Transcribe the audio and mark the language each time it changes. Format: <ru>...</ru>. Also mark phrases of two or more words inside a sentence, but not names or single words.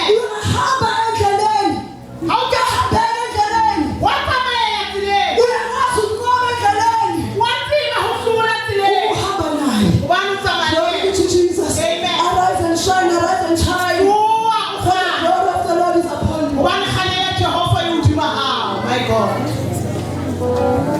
<zu>Uyahamba endleleni.</zu> <st>Ha o ka</st> <zu>Uyahambela endleleni.</zu> <st>wa tsamaya tseleng.</st> <zu>Uyakwazi ukunqoba endleleni.</zu> <st>Wa tseba ho hlola tseleng.</st> <zu>Uhamba naye.</zu> <st>Hobane o tsamaya</st> <en>Glory</en> <st>le</st> <en>be to Jesus. Amen. Arise and shine, arise and shine.</en> <st>Tsoha o</st> <en>For the</en> <st>kgane.</st> <en>glory of the Lord is upon you.</en> <st>Hobane kgane ya Jehova e hodima hao.</st> <en>My God.</en>